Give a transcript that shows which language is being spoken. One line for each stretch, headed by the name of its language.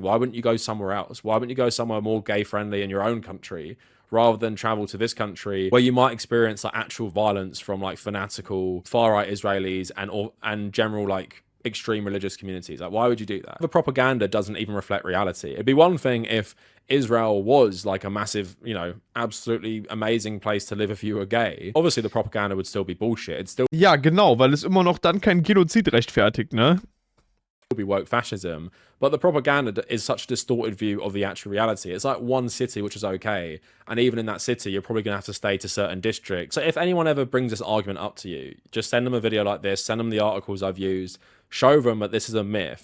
English: Why wouldn't you go somewhere else? Why wouldn't you go somewhere more gay-friendly in your own country, rather than travel to this country where you might experience like actual violence from like fanatical far-right Israelis and general like extreme religious communities? Like, why would you do that? The propaganda doesn't even reflect reality. It'd be one thing if Israel was like a massive, you know, absolutely amazing place to live if you were gay. Obviously the propaganda would still be bullshit. It'd still
German: Ja, genau, weil es immer noch dann kein Genozid rechtfertigt, ne?
English: be woke fascism, but the propaganda is such a distorted view of the actual reality. It's like one city which is okay, and even in that city you're probably gonna have to stay to certain districts. So if anyone ever brings this argument up to you, just send them a video like this, send them the articles I've used, show them that this is a myth.